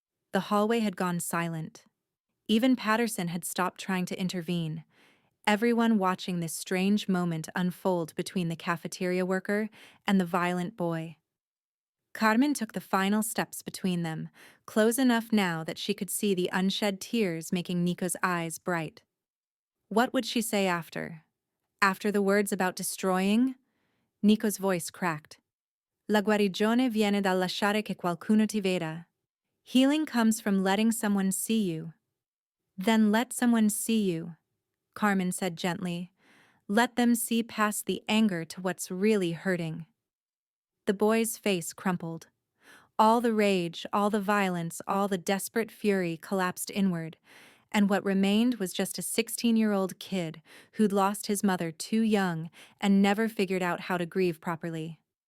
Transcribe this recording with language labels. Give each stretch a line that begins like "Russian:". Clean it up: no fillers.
English: The hallway had gone silent. Even Patterson had stopped trying to intervene, everyone watching this strange moment unfold between the cafeteria worker and the violent boy. Carmen took the final steps between them, close enough now that she could see the unshed tears making Nico's eyes bright. What would she say after? After the words about destroying? Nico's voice cracked.
Italian: La guarigione viene dal lasciare che qualcuno ti veda.
English: Healing comes from letting someone see you. Then let someone see you, Carmen said gently. Let them see past the anger to what's really hurting. The boy's face crumpled. All the rage, all the violence, all the desperate fury collapsed inward, and what remained was just a 16-year-old kid who'd lost his mother too young and never figured out how to grieve properly.